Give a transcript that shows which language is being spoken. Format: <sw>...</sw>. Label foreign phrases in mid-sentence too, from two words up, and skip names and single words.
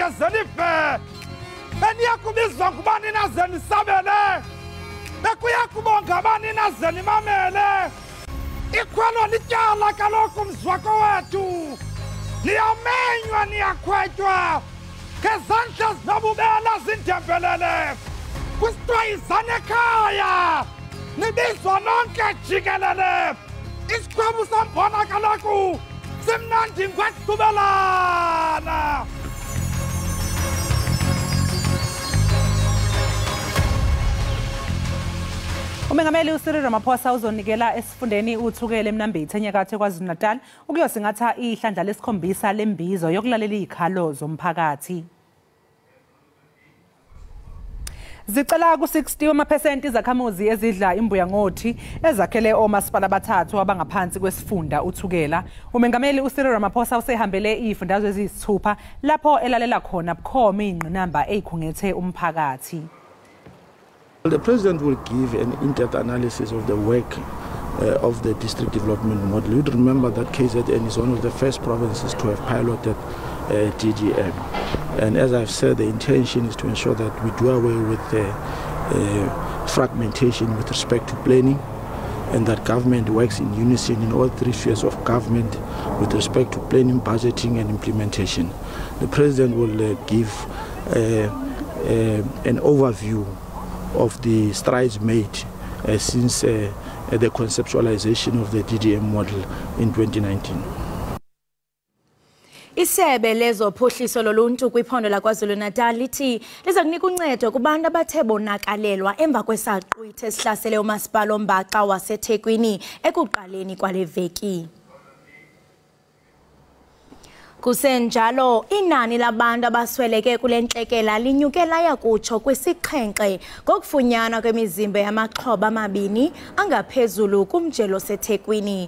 <xh>zenife Beniya kubizwa ngubani nazeni sabele Bekuya kubonga abani nazeni mamele Ikhwelo lityala kaloku mzwako wethu Niyamenywa niyakhwetywa Ngezandla zinobubele zindembelele Kusitwayizana ekhaya nibizwa nonke jikelele isikhwebu sombona kaloku simnandi ngwesitubelana</xh> <zu>Umengameli uSiril Ramaphosa uzonikela esifundeni uthukele eMnambithi enyakatho eKwaZulu Natal ukuyosingatha ihlandla lesikhombisa lembizo yokulalela izikhalo zomphakathi. Zicela ku-60% izakhamuzi ezidla imbuya ngothi ezakhele omasipala abathathu abangaphansi kwesifunda uthukela. Umengameli uSiril Ramaphosa usehambele izifundazwe eziyisithupha lapho elalela khona bukhoma ingqinamba ezikhungethe umphakathi.</zu> <en>The President will give an in-depth analysis of the work of the district development model. You'd remember that KZN is one of the first provinces to have piloted DDM. And as I've said, the intention is to ensure that we do away with the fragmentation with respect to planning, and that government works in unison in all three spheres of government with respect to planning, budgeting and implementation. The President will give an overview of the strides made since the conceptualization of the DDM model in 2019.</en> <xh>Isebe lezophuhliso loluntu kwiphondo laKwaZulu Natal lithi liza kunika uncedo kubantu abathe bonakalelwa emva kwesaqhwithi esihlasele umasipala ombaxa waseThekwini ekuqaleni kwale veki. Kusenjalo inani labantu abasweleke kule ntlekela linyuke laya kutsho kwisixhenxe ngokufunyanwa kwemizimba yamaxhoba amabini angaphezulu kumjelo seThekwini.</xh>